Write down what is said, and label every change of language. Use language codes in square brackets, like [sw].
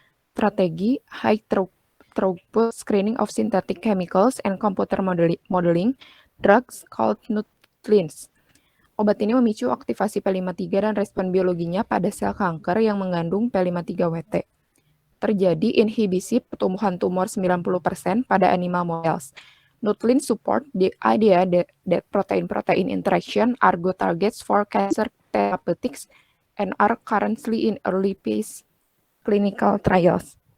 [en] Strategi high throughput screening of synthetic chemicals and computer modeling drugs called nucleins. [id] Obat ini memicu aktivasi P53 dan respon biologinya pada sel kanker yang mengandung P53-WT. Terjadi inhibisi pertumbuhan tumor 90% pada [en] animal models. Nuclein support the idea that protein-protein interaction are good targets for cancer therapeutics and are currently in early phase clinical trials.